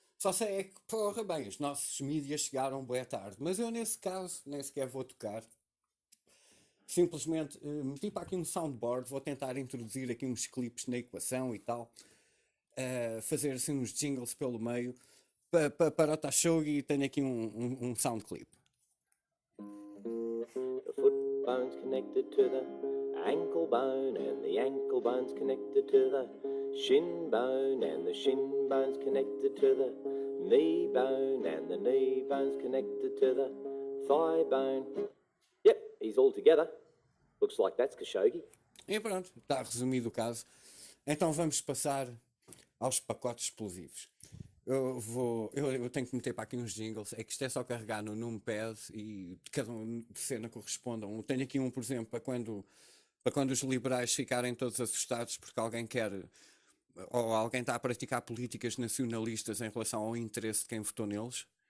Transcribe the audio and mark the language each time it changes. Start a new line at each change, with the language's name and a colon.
Portuguese: Só sei é que, porra, bem, os nossos mídias chegaram bué tarde, mas eu nesse caso nem sequer vou tocar. Simplesmente meti para aqui um soundboard, vou tentar introduzir aqui uns clipes na equação e tal. Fazer assim uns jingles pelo meio para o Tashogi. Tenho aqui um sound clip.
English: The foot bone's connected to the ankle bone, and the ankle bone's connected to the shin bone, and the shin bone's connected to the knee bone, and the knee bone's connected to the thigh bone. Yep, he's all together. Looks like that's Khashoggi.
Portuguese: E pronto, está resumido o caso. Então vamos passar aos pacotes explosivos. Eu tenho que meter para aqui uns jingles. É que isto é só carregar no numpad e cada cena corresponda. Tenho aqui um, por exemplo, para quando os liberais ficarem todos assustados porque alguém quer ou alguém está a praticar políticas nacionalistas em relação ao interesse de quem votou neles.